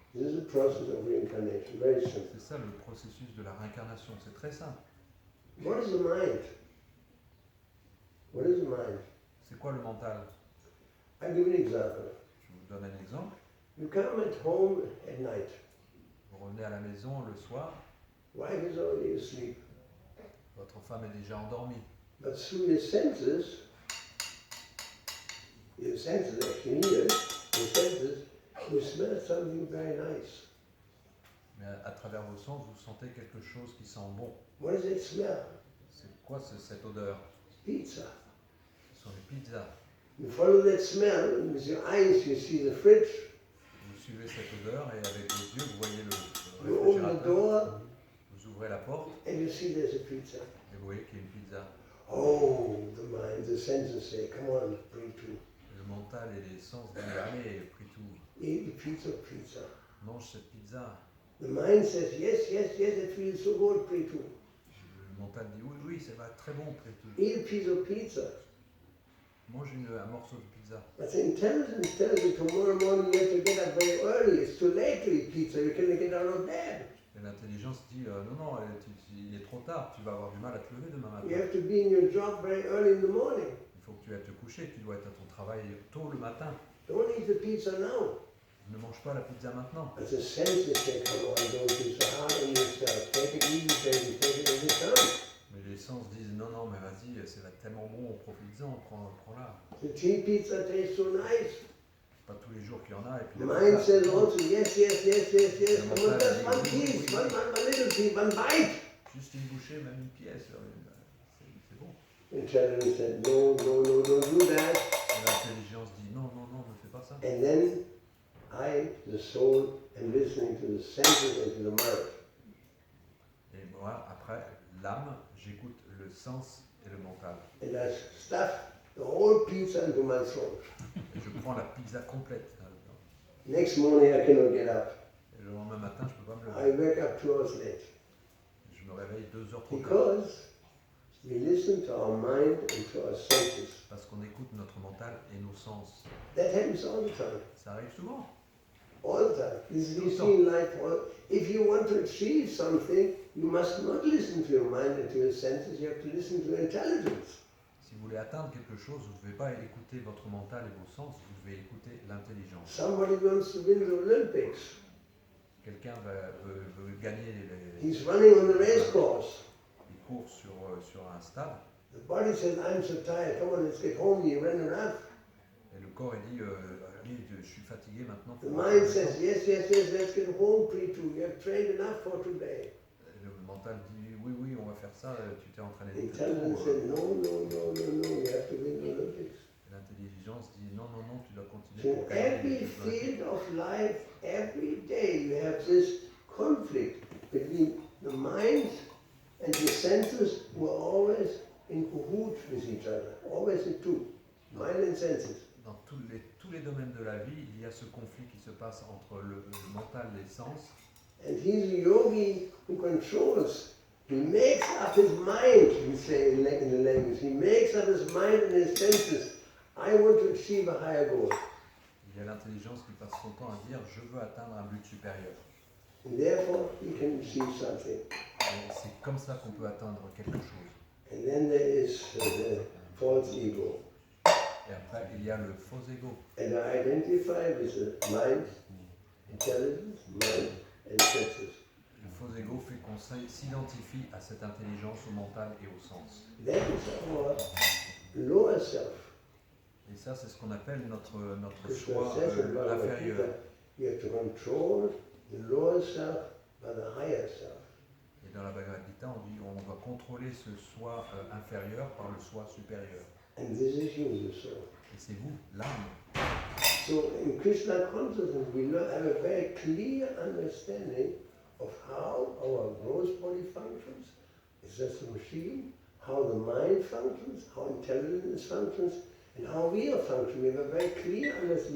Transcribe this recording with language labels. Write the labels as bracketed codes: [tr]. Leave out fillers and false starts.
[en] This is a process of reincarnation, very simple. [fr] C'est ça le processus de la réincarnation, c'est très simple. [en] What is the mind? What is the mind? [fr] C'est quoi le mental? [en] I'll give you an example. [fr] Je vous donne un exemple. [en] You come at home at night. [fr] Vous revenez à la maison le soir, [en] Wife is already asleep. [fr] votre femme est déjà endormie. [en] But through your senses actually here, your senses, you smell something very nice. [fr] Mais à travers vos sens, vous sentez quelque chose qui sent bon. [en] What does it smell? [fr] C'est quoi cette odeur? [en] Pizza. [fr] Ce sont les pizzas. [en] You follow that smell, and with your eyes you see the fridge. [fr] Vous suivez cette odeur et avec vos yeux, vous voyez le [en] You open the [fr] réfrigérateur. [en] door, [fr] Vous ouvrez la porte [en] and you see there's a pizza. [fr] et vous voyez qu'il y a une pizza. [en] Oh, the mind, the senses say, come on, bring two. [fr] Le mental et les sens disent allez, pris tout, [en] Eat the pizza. [fr] mange cette pizza. [en] The mind says, yes, it feels so good, pray two. [fr] Le mental dit oui, ça va être très bon, pris tout. [en] Eat a piece of pizza. [fr] Mange un morceau de pizza. [en] But the intelligence tells you tomorrow morning you have to get up very early. It's too late to eat pizza. You can't get out of bed. [fr] Et l'intelligence dit non, il est trop tard, tu vas avoir du mal à te lever demain [en] You [fr] matin. [en] have to be in your job very early in the morning. [fr] Il faut que tu ailles te coucher, tu dois être à ton travail tôt le matin. [en] Don't eat the pizza now. [fr] Ne mange pas la pizza maintenant. [en] But the senses say, come on, don't be so hard on yourself. Take it easy, baby. Take it as it comes. [fr] Mais les sens disent non, mais vas-y, ça va être tellement bon, profite-en, prends-la. [en] The tea pizza tastes so nice. [fr] C'est pas tous les jours qu'il y en a. Et puis [en] The [fr] la [en] mind [fr] pizza, [en] says [fr] c'est bon. [en] also, yes. Come on, just one piece, one little piece, one bite. [fr] Juste une bouchée, même une pièce, c'est bon. [en] Intelligence said, no, don't do that. [fr] Et l'intelligence dit non, ne fais pas ça. [en] And then I, the soul, am listening to the senses and to the mind. [fr] Et moi, après, l'âme, j'écoute le sens et le mental. [en] And I stuff the whole pizza into my throat. [fr] Et je prends la pizza complète. Là-dedans. [en] Next morning I cannot get up. [fr] Et le lendemain matin, je peux pas me [en] I [fr] lever. [en] wake up 2 hours late. [fr] Je me réveille 2 heures trop tard. [en] Because we listen to our mind and to our senses. [fr] Parce qu'on écoute notre mental et nos sens. [en] That happens all the time. [fr] Ça arrive souvent. [en] All the time. This is you see in life. If you want to achieve something, you must not listen to your mind and to your senses. You have to listen to your intelligence. [fr] Si vous voulez atteindre quelque chose, vous ne devez pas écouter votre mental et vos sens, vous devez écouter l'intelligence. [en] Somebody wants to win the Olympics. [fr] Quelqu'un veut gagner [en] He's running on the race course. [fr] il court sur un stade, [en] The body says, I'm so tired, come on, let's get home, you ran enough. [fr] et le corps il dit allez, je suis fatigué maintenant. [en] The mind says, yes, let's get home, Preetu, you have trained enough for today. [fr] Le mental dit oui, on va faire ça, tu t'es entraîné [en] The [fr] tout [en] intelligence [fr] tôt. [en] says, no, you have to win the Olympics. [fr] L'intelligence dit non, tu dois continuer. [en] So [fr] pour [en] in [fr] gagner [en] every [fr] les Jeux Olympiques. [en] field of life, every day, you have this conflict between the mind and the senses who are always in cahoots with each other, always in two, mind and senses. [fr] Dans tous les domaines de la vie, il y a ce conflit qui se passe entre le mental et les sens. [en] And he's a yogi who controls. He makes up his mind, we say in the language. He makes up his mind and his senses. I want to achieve a higher goal. [fr] Il y a l'intelligence qui passe son temps à dire je veux atteindre un but supérieur. [en] And therefore, he can achieve something. [fr] Et c'est comme ça qu'on peut atteindre quelque chose. [en] And then there is the false ego. [fr] Et après, il y a le faux ego. [en] And I identify with the mind, intelligence, mind, and senses. [fr] Le faux ego fait qu'on s'identifie à cette intelligence, au mental et au sens. [en] That is our lower self. [fr] Et ça, c'est ce qu'on appelle notre [en] Krishna [fr] soi [en] says in Bhagavad [fr] inférieur. [en] Gita, you have to control the lower self by the higher self. [fr] Et dans la Bhagavad Gita, on dit on va contrôler ce soi inférieur par le soi supérieur. [en] And this is you, the soul. [fr] Et c'est vous, l'âme. [en] So in Krishna consciousness, we have a very clear understanding of how our gross body functions. It's just a machine. How the mind functions, how intelligence functions, and how we are functioning. We have a very clear understanding.